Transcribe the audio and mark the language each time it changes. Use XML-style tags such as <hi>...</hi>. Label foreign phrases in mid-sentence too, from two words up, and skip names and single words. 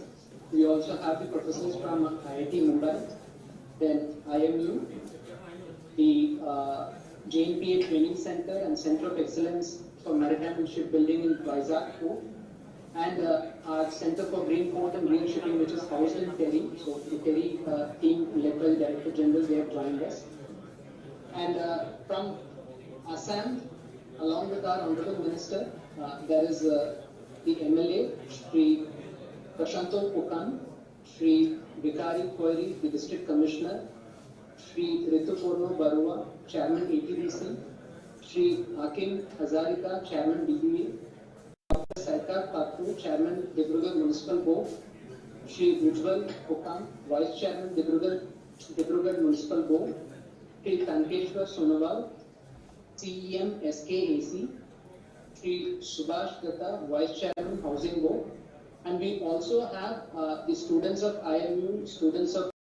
<en>We also have the professors from IIT Mumbai, then IMU, the JNPA Training Center and Center of Excellence for Maritime and Shipbuilding in Vizag Port, and our Center for Green Port and Green Shipping, which is housed in Delhi. So the Delhi team led by the Director General, they have joined us. And from Assam, along with our Honorable Minister, there is the MLA, Shri Prashanto Pukan, Shri Vikari Koiri, the District Commissioner, Shri Ritupurno Barua, Chairman ATDC, Shri Hakim Hazarika, Chairman DBA, Dr. Sarkar Patru, Chairman Dibrugarh Municipal Board, Shri Ujjwal Pukan, Vice Chairman Dibrugarh Municipal Board, Shri Tankeshwar Sonowal, CEM SKAC, Shri Subhash Datta, Vice Chairman Housing Board, and we also have the students of IMU, students of</en>